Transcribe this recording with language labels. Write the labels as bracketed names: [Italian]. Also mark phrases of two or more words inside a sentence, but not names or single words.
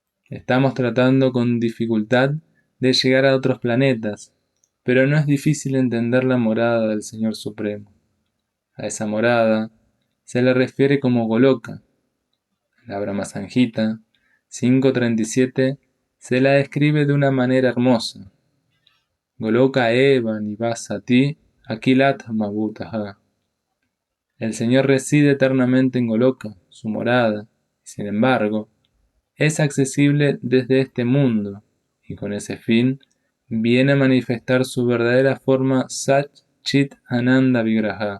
[Spanish] Estamos tratando con dificultad de llegar a otros planetas, pero no es difícil entender la morada del Señor Supremo. A esa morada se le refiere como Goloka. La Brahma Samhita 5.37 se la describe de una manera hermosa. [Sanskrit] Goloka eva nivasati akilatma bhutaha. [Spanish] El Señor reside eternamente en Goloka, su morada, y sin embargo, es accesible desde este mundo, y con ese fin viene a manifestar su verdadera forma [Sanskrit] Sat Chit Ananda Vigraha.